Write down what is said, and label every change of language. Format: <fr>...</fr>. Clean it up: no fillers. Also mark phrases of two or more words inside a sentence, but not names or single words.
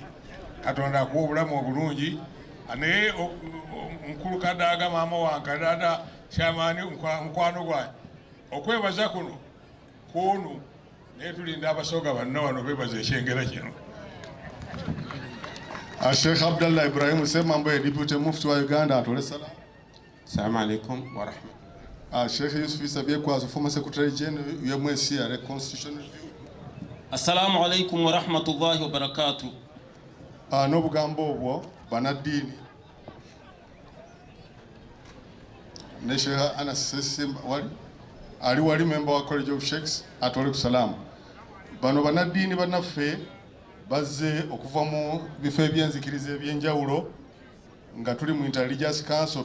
<lg>Katonda akuwa obulamu obulungi. Naye mukulu Kadaaga maama wange Dada kyamaani mukwano gwange okwebaza kuno kunu naye tulinda abasoga banno wano bebaza ekyengera kino. Sheikh Abdallah Ibrahim Semambo ye Deputy Mufti wa Uganda atole salamu.</lg> <ar>السلام عليكم ورحمة الله. Sheikh Yusuf Issa Byekwaso,</ar> <en>former Secretary General UMSC Constitutional Review.</en> <ar>السلام عليكم ورحمة الله وبركاته.</ar> <lg>N'obugambo obwo banaddiini ne Sheikh Anas Sessimba wali member wa College of Sheikhs atole ku salamu. Bano banaddiini bannaffe bazze okuva mu bifo ebyenzikiriza ebyenjawulo nga tuli mu Intelligence Council.</lg>